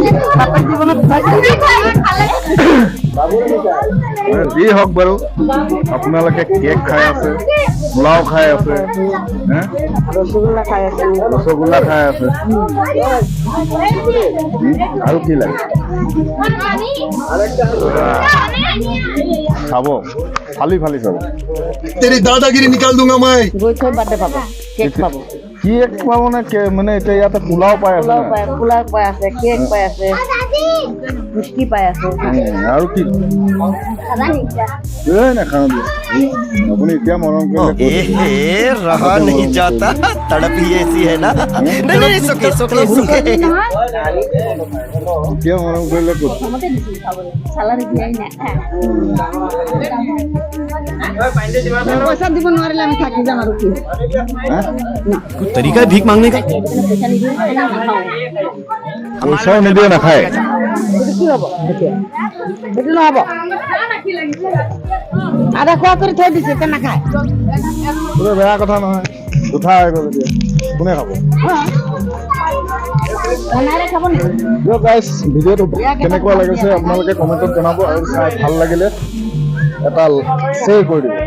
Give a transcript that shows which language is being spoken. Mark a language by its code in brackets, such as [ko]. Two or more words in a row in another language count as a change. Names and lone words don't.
[as] যি হওক বাৰু, আপোনালোকে কেক খাই আছে, পোলাও খাই আছে, ৰসগোল্লা খাই আছে, আৰু কি লাগে খাব? ফালি ফালি খাব। [hi] तेरी दादागिरी निकाल दूंगा मैं। [as] কেক পাব মানে এতিয়া ইয়াতে পোলাও পাই আছে, পোলাও পাই আছে, কেক পাই আছে, মিষ্টি পাই আছে, আৰু কি নাখাওঁ আপুনি এতিয়া মৰম কৰিলে [hi] रहा नहीं जाता, तड़प ही ऐसी है ना। नहीं सुखे सुखे सुखे। [as] এতিয়া মৰম কৰিলে ক'ত চালানি দিয়াই নাই। পইচা দিব নোৱাৰিলে আমি থাকি যাম আৰু কি। [hi] तरीका है भीख मांगने का। [as] পইচাও নিদিয়ে নাখায়। কি হ'ব সেইটো নহ'ব। আধা খোৱা কৰি থৈ দিছে, এতিয়া নাখায়। বেয়া কথা নহয়, উঠা হৈ গ'ল এতিয়া কোনে খাব? গাইজ, ভিডিঅ'টো কেনেকুৱা লাগিছে আপোনালোকে কমেণ্টত জনাব, আৰু চাই ভাল লাগিলে এটা শ্বেয়াৰ কৰি দিব।